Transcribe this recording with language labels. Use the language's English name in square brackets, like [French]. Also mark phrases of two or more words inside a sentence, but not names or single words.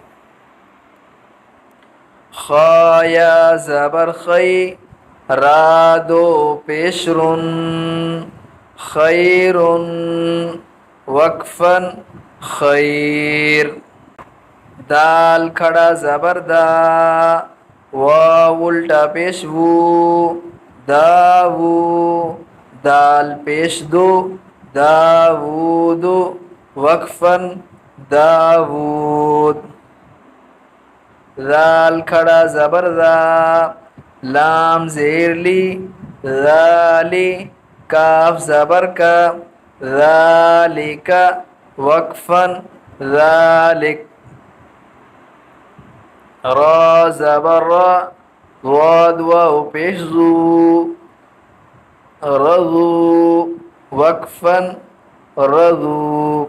[Urdu] خا یا زبر خی، را دو پیش رن، خیر، وقفاً خیر۔ دال کھڑا زبر دا، واو الٹا پیش وو، داوو، دال پیش دو، داوود، وقفاً داوود۔ ذال کھڑا زبر دا، لام زیر لی، ذالی، کاف زبر کا، ذالک، وقفاً ذالک۔ را زبر را، ضاد واو پیش زو، رضو، وقفاً رضو۔